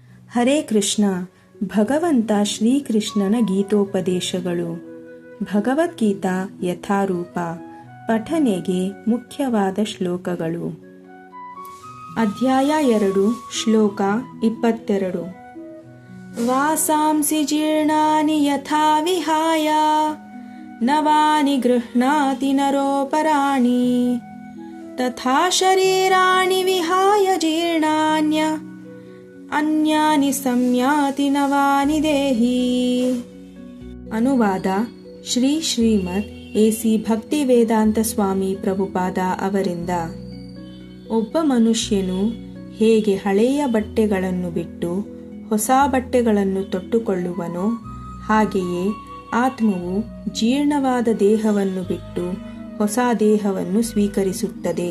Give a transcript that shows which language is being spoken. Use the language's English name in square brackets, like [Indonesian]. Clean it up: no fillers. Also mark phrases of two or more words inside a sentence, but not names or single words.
[Kannada] ಹರೇ ಕೃಷ್ಣ. ಭಗವಂತ ಶ್ರೀಕೃಷ್ಣನ ಗೀತೋಪದೇಶಗಳು. ಭಗವದ್ಗೀತಾ ಯಥಾರೂಪ. ಪಠನೆಗೆ ಮುಖ್ಯವಾದ ಶ್ಲೋಕಗಳು. ಅಧ್ಯಾಯ 2, ಶ್ಲೋಕ 22. [Sanskrit] ವಾಸಾಂಸಿ ಜೀರ್ಣಾನಿ ಯಥಾ ವಿಹಾಯ ನವಾನಿ ಗೃಹ್ಣಾತಿ ನರೋಪರಾಣಿ ತಥಾ ಶರೀರಾಣಿ ವಿಹಾಯ ಜೀರ್ಣಾನ್ಯ ಅನ್ಯಾನಿ ಸಂಯಾತಿ ನವಾನಿ ದೇಹಿ. [Kannada] ಅನುವಾದ ಶ್ರೀ ಶ್ರೀಮದ್ ಎ.ಸಿ. ಭಕ್ತಿವೇದಾಂತ ಸ್ವಾಮಿ ಪ್ರಭುಪಾದ ಅವರಿಂದ. ಒಬ್ಬ ಮನುಷ್ಯನು ಹೇಗೆ ಹಳೆಯ ಬಟ್ಟೆಗಳನ್ನು ಬಿಟ್ಟು ಹೊಸ ಬಟ್ಟೆಗಳನ್ನು ತೊಟ್ಟುಕೊಳ್ಳುವನೋ ಹಾಗೆಯೇ ಆತ್ಮವು ಜೀರ್ಣವಾದ ದೇಹವನ್ನು ಬಿಟ್ಟು ಹೊಸ ದೇಹವನ್ನು ಸ್ವೀಕರಿಸುತ್ತದೆ.